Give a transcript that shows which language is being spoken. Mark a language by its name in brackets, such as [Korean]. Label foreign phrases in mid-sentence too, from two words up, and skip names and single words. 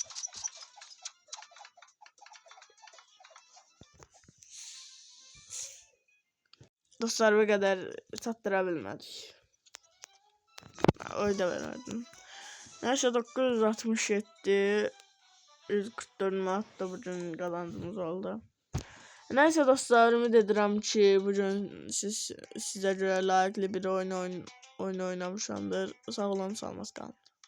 [Turkish] Dostlar bu kadar sattırabilmedik. Öyle vermedim. Neyse 967 144 Mart'ta bugün kazancımız oldu. [Azerbaijani] Neyse dostlar ümid edirəm ki bugün sizə görə layiqli bir oyun oynamışamdır. Sağ olun, salmaz qalın.